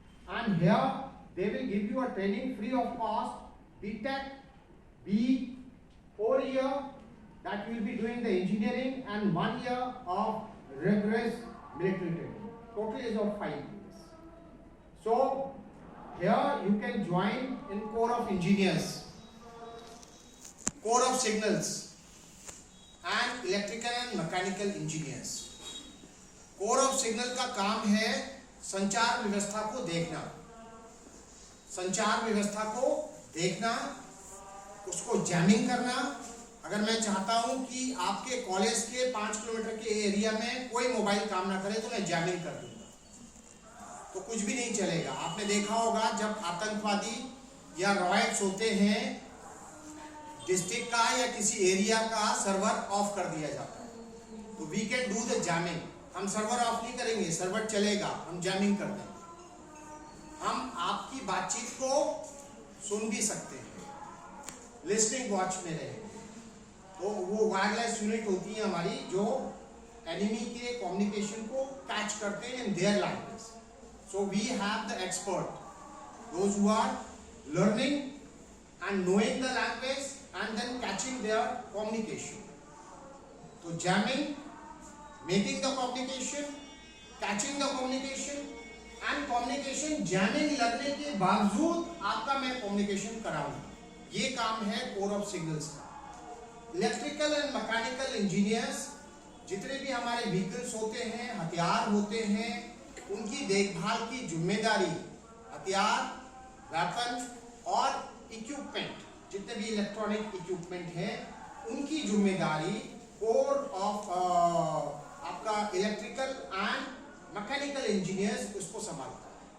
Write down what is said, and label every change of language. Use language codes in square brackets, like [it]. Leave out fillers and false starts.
[en] And here they will give you a training free of cost, BTech, B, 4 year, that you will be doing the engineering, and 1 year of rigorous military training. Total is of 5 years. So here you can join in Corps of Engineers, Corps of Signals, and Electrical and Mechanical Engineers. [hi] Corps of Signal का काम है संचार व्यवस्था को देखना, संचार व्यवस्था को देखना, उसको जैमिंग करना. अगर मैं चाहता हूं कि आपके कॉलेज के 5 किलोमीटर के एरिया में कोई मोबाइल काम ना करे तो मैं जैमिंग कर दूंगा, तो कुछ भी नहीं चलेगा. आपने देखा होगा जब आतंकवादी या रॉयट्स होते हैं, डिस्ट्रिक्ट का या किसी एरिया का सर्वर ऑफ कर दिया जाता है, तो [en] We can do the jamming. [hi] हम सर्वर ऑफ नहीं करेंगे, सर्वर चलेगा, हम जैमिंग कर देंगे. हम आपकी बातचीत को सुन भी सकते हैं, लिस्निंग वॉच में रहेंगे. तो वो वायरलेस यूनिट होती है हमारी, जो एनिमी के कम्युनिकेशन को कैच करते हैं [en] In their language. So we have the expert, those who are learning and knowing the language and then catching their communication. So jamming, making the communication, catching the communication, and communication jamming [hi] लगने के बावजूद आपका मैं communication कराऊंगा. ये काम है Corps of Signals का. Electrical and Mechanical Engineers, जितने भी हमारे vehicles होते हैं, हथियार होते हैं, उनकी देखभाल की जिम्मेदारी, हथियार, वेपन और इक्विपमेंट, जितने भी इलेक्ट्रॉनिक इक्विपमेंट हैं, उनकी जिम्मेदारी कोर ऑफ आपका इलेक्ट्रिकल एंड मैकेनिकल इंजीनियर्स उसको संभालता है.